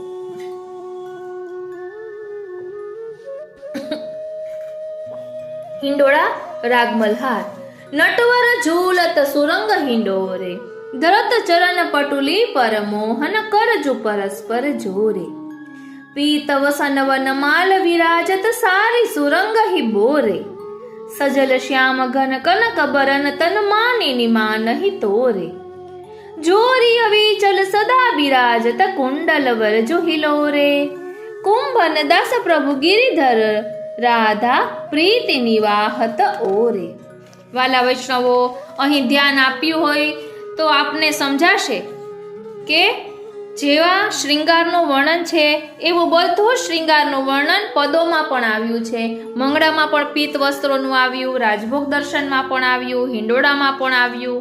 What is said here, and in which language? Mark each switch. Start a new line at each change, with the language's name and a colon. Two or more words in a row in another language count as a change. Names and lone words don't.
Gujarati: હિંડોળા રાગ મલ્હાર.
Braj: नटवर झूलत सुरंग हिंडोरे, धरत चरण पटुली पर मोहन, करजु परस्पर जोरे. पीत वसन वन माल विराजत, सारी सुरंग ही बोरे. सजल श्याम घन कनक बरन, तन मानिनी मान ही तोरे. जोरी अविचल सदा विराजत, कुंडल वर जो हिलोरे. कुंभन दास प्रभु गिरिधर, राधा प्रीति निवाहत ओरे.
Gujarati: વ્હાલા વૈષ્ણવો, અહીં ધ્યાન આપ્યું હોય તો આપને સમજાશે કે જેવા શ્રૃંગારનું વર્ણન છે એવું બધું શ્રૃંગારનું વર્ણન પદોમાં પણ આવ્યું છે. મંગળામાં પણ પિત્ત વસ્ત્રોનું આવ્યું, રાજભોગ દર્શનમાં પણ આવ્યું, હિંડોળામાં પણ આવ્યું.